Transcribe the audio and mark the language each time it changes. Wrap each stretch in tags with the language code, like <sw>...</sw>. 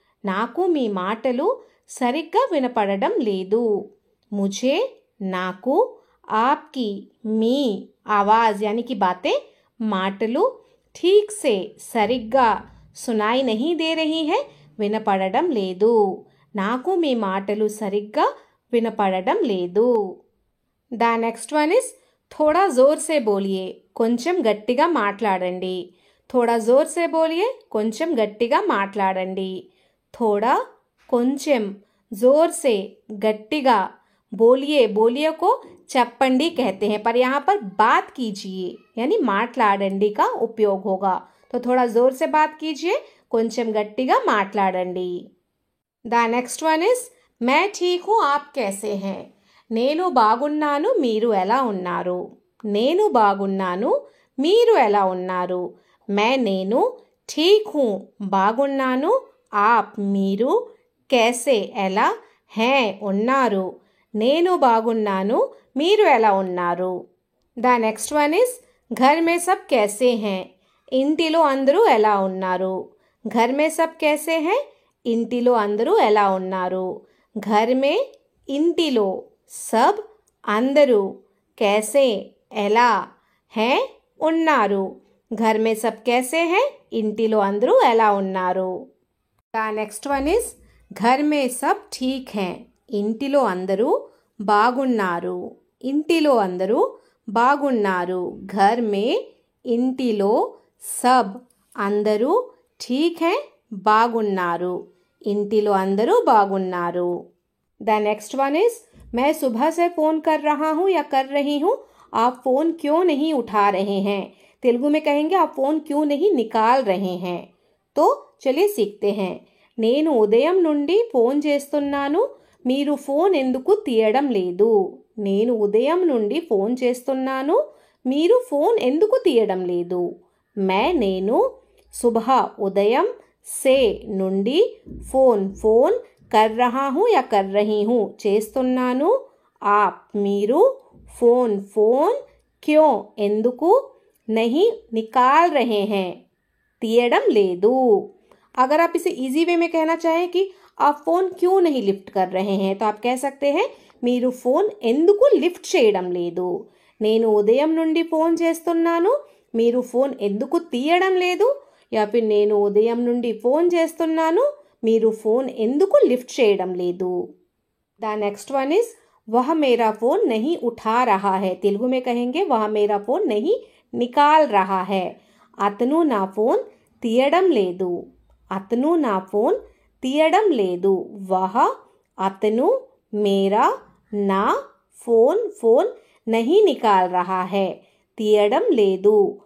<te>నాకు మీ మాటలు సరిగ్గా వినపడడం లేదు।</te> <hi>मुझे,</hi> <te>నాకు,</te> <hi>आपकी,</hi> <te>మీ,</te> <hi>आवाज़ यानी कि बातें,</hi> <te>మాటలు</te> <hi>ठीक से</hi> <te>సరిగ్గా</te> <hi>सुनाई नहीं दे रही है,</hi> <te>వినపడడం లేదు। నాకు మీ మాటలు సరిగ్గా వినపడడం లేదు।</te> <en>the next one is</en> <hi>थोड़ा जोर से बोलिए,</hi> <te>కొంచెం గట్టిగా మాట్లాడండి।</te> <hi>थोड़ा जोर से बोलिए,</hi> <te>కొంచెం గట్టిగా మాట్లాడండి।</te> <hi>थोड़ा,</hi> <te>కొంచెం,</te> <hi>जोर से,</hi> <te>गट्टिगा,</te> <hi>बोलिए, बोलिए को</hi> <te>చెప్పండి</te> <hi>कहते हैं, पर यहाँ पर बात कीजिए यानी</hi> <te>మాట్లాడండి</te> <hi>का उपयोग होगा। तो थोड़ा जोर से बात कीजिए,</hi> <te>కొంచెం గట్టిగా మాట్లాడండి।</te> <en>the next one is</en> <hi>मैं ठीक हूँ, आप कैसे हैं।</hi> <te>నేను బాగున్నాను, మీరు ఎలా ఉన్నారు। నేను బాగున్నాను, మీరు ఎలా ఉన్నారు।</te> <hi>मैं,</hi> <te>నేను,</te> <hi>ठीक हूँ,</hi> <te>బాగున్నాను,</te> <hi>आप,</hi> <te>మీరు,</te> <hi>कैसे,</hi> <te>ఎలా,</te> <hi>हैं,</hi> <te>ఉన్నారు। నేను బాగున్నాను, మీరు ఎలా ఉన్నారు।</te> <en>the next one is</en> <hi>घर में सब कैसे हैं,</hi> <te>ఇంటిలో అందరూ ఎలా ఉన్నారు।</te> <hi>घर में सब कैसे हैं,</hi> <te>ఇంటిలో అందరూ ఎలా ఉన్నారు।</te> <hi>घर में,</hi> <te>ఇంటిలో,</te> <hi>सब,</hi> <te>అందరూ,</te> <hi>कैसे,</hi> <te>ఎలా,</te> <hi>हैं,</hi> <te>ఉన్నారు।</te> <hi>घर में सब कैसे हैं,</hi> <te>ఇంటిలో అందరూ ఎలా ఉన్నారు।</te> <en>the next one is</en> <hi>घर में सब ठीक हैं,</hi> <te>ఇంటిలో అందరూ బాగున్నారు। ఇంటిలో అందరూ బాగున్నారు।</te> <hi>घर में,</hi> <te>ఇంటిలో,</te> <hi>सब,</hi> <te>అందరూ,</te> <hi>ठीक है,</hi> <te>బాగున్నారు। ఇంటిలో అందరూ బాగున్నారు।</te> <en>the next one is</en> <hi>मैं सुबह से फ़ोन कर रहा हूँ या कर रही हूँ, आप फ़ोन क्यों नहीं उठा रहे हैं। तेलुगु में कहेंगे आप फ़ोन क्यों नहीं निकाल रहे हैं। तो चलिए सीखते हैं।</hi> <te>నేను ఉదయం నుండి ఫోన్ చేస్తున్నాను, మీరు ఫోన్ ఎందుకు తీయడం లేదు। నేను ఉదయం నుండి ఫోన్ చేస్తున్నాను, మీరు ఫోన్ ఎందుకు తీయడం లేదు।</te> <hi>मैं,</hi> <te>నేను,</te> <hi>सुबह,</hi> <te>ఉదయం,</te> <hi>से,</hi> <te>నుండి,</te> <hi>फ़ोन, फ़ोन, कर रहा हूँ या कर रही हूँ,</hi> <te>చేస్తున్నాను,</te> <hi>आप,</hi> <te>మీరు,</te> <hi>फ़ोन, फ़ोन, क्यों,</hi> <te>ఎందుకు,</te> <hi>नहीं, निकाल रहे हैं,</hi> <te>తీయడం లేదు।</te> <hi>अगर आप इसे इजी वे में कहना चाहें कि आप फ़ोन क्यों नहीं लिफ्ट कर रहे हैं, तो आप कह सकते हैं</hi> <te>మీరు ఫోన్ ఎందుకు లిఫ్ట్ చేయడం లేదు। నేను ఉదయం నుండి ఫోన్ చేస్తున్నాను, మీరు ఫోన్ ఎందుకు తీయడం లేదు।</te> <hi>या फिर</hi> <te>నేను ఉదయం నుండి ఫోన్ చేస్తున్నాను, మీరు ఫోన్ ఎందుకు లిఫ్ట్ చేయడం లేదు।</te> <en>the next one is</en> <hi>वह मेरा फ़ोन नहीं उठा रहा है। तेलुगु में कहेंगे वह मेरा फ़ोन नहीं निकाल रहा है।</hi> <te>అతను నా ఫోన్ తీయడం లేదు। అతను నా ఫోన్ తీయడం లేదు।</te> <hi>वह,</hi> <te>అతను,</te> <hi>मेरा,</hi> <te>నా,</te> <hi>फ़ोन, फ़ोन, नहीं निकाल रहा है,</hi> <te>తీయడం లేదు।</te>